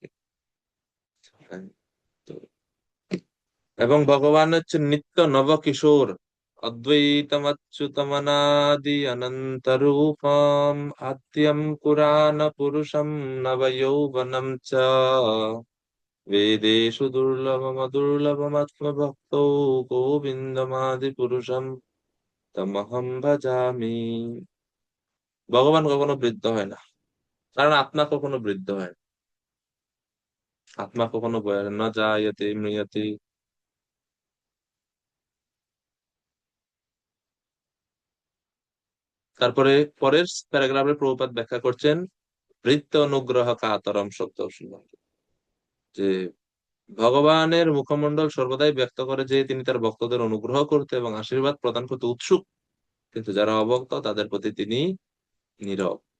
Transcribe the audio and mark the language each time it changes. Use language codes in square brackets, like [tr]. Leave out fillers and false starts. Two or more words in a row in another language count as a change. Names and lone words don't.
[bn] হ্যাঁ, তো এবং ভগবান হচ্ছে নিত্য নব কিশোর, [sa] অদ্বৈতমচ্যুতমনাদি অনন্ত রূপম, আদ্যম পুরাণ পুরুষম নব যৌবনম চ, বেদেষু দুর্লভমদুর্লভমাত্ম ভক্তো গোবিন্দমাদি পুরুষম তমহম ভজামি। [bn] ভগবান কখনো বৃদ্ধ হয় না, কারণ আত্মা কখনো বৃদ্ধ হয় না। আত্মা কখনো বয় না, [sa] জায়তে ম্রিয়তে। [bn] তারপরে পরের প্যারাগ্রাফে প্রভুপাদ ব্যাখ্যা করছেন [sa] বৃত্ত অনুগ্রহ কাতরম [bn] শব্দ শুনলাম, যে ভগবানের মুখমণ্ডল সর্বদাই ব্যক্ত করে যে তিনি তার ভক্তদের অনুগ্রহ করতে এবং আশীর্বাদ প্রদান করতে উৎসুক, কিন্তু যারা অভক্ত তাদের প্রতি তিনি নীরব।